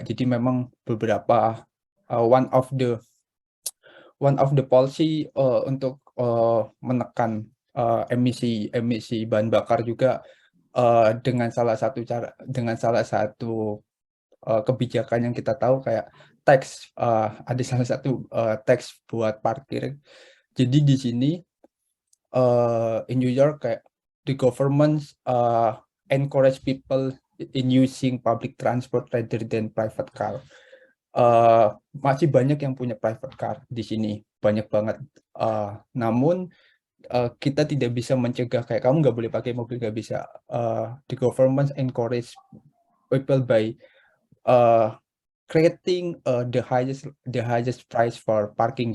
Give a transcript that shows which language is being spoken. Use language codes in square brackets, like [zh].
[id] Jadi memang beberapa [en] one of the policy [id] untuk menekan emisi bahan bakar juga, dengan salah satu kebijakan yang kita tahu, kayak tax, ada salah satu tax buat parkir. Jadi di sini [en] in New York, kayak the government encourage people in using public transport rather than private car. [id] Masih banyak yang punya private car di sini, banyak banget. Namun kita tidak bisa mencegah kayak kamu nggak boleh pakai mobil, nggak bisa. [en] The government encourage people by creating the highest price for parking.